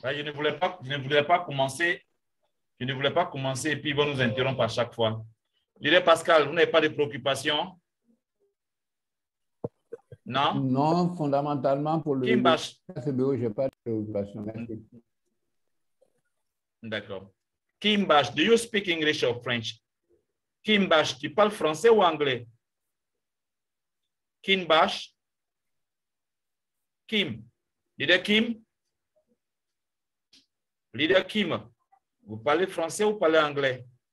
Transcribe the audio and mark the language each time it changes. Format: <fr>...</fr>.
<fr>Là, je ne voulais pas commencer. Je ne voulais pas commencer et puis ils vont nous interrompre à chaque fois. Leader Pascal, vous n'avez pas de préoccupation? Non? Non, fondamentalement, pour le Kim Bach. KCBO, je n'ai pas de préoccupation. Merci. D'accord.</fr> <en>Kim Bach, do you speak English or French?</en> <fr>Kim Bach, tu parles français ou anglais? Kim Bach? Kim. Leader Kim? Leader Kim, vous parlez français ou parlez anglais?</fr>